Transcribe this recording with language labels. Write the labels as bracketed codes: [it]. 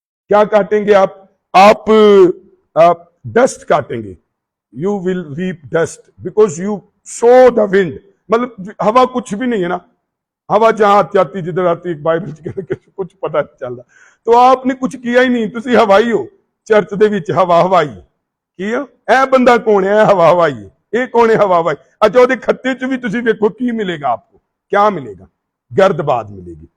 [ur] کیا کاٹیں گے آپ؟ آپ ڈسٹ کاٹیں گے. [en] You will reap dust because you sow the wind. [ur] مطلب ہوا کچھ بھی نہیں ہے نا. ہوا جہاں آتی جدھر آتی, ایک بائبل کچھ پتہ نہیں چل رہا. تو آپ نے کچھ کیا ہی نہیں, [pa] تسی ہوائی ہو. چرچ دے وچ ہوا ہوائی کی اے بندہ کون ہے؟ ہوا ہوائی ہے. [ur] یہ کون ہے ہوا ہوائی؟ اچھا, وہ [pa] کھتے چ بھی تسی ویکھو کی [ur] ملے گا آپ کو؟ کیا ملے گا؟ گرد باد ملے گی.